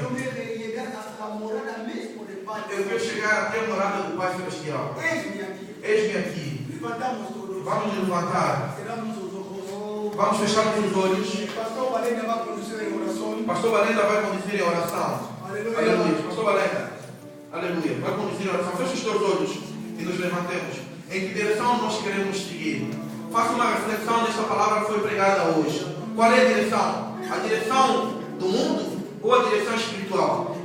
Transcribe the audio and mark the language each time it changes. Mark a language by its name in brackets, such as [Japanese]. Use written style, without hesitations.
[Spanish] Yo quiero llegar hasta la morada mismo del Padre. [Portuguese] Eu quero chegar até a morada do Pai Celestial. [Spanish] Esme aquí. [Portuguese] Eis-me aqui. [Spanish] Levantamos todos. [Portuguese] Vamos nos levantar. [Spanish] Cerramos los ojos. [Portuguese] Vamos fechar os olhos. [Spanish] Pastor Valena va a conducir en oración. [Portuguese] Pastor Valenda vai conduzir em oração. Aleluia. Aleluia. Pastor Valenda. Aleluia. Vai conduzir em oração. Feche os teus olhos e nos levantemos. Em que direção nós queremos seguir? Faça uma reflexão nesta palavra que foi pregada hoje. Qual é a direção? A direção do mundo ou a direção espiritual?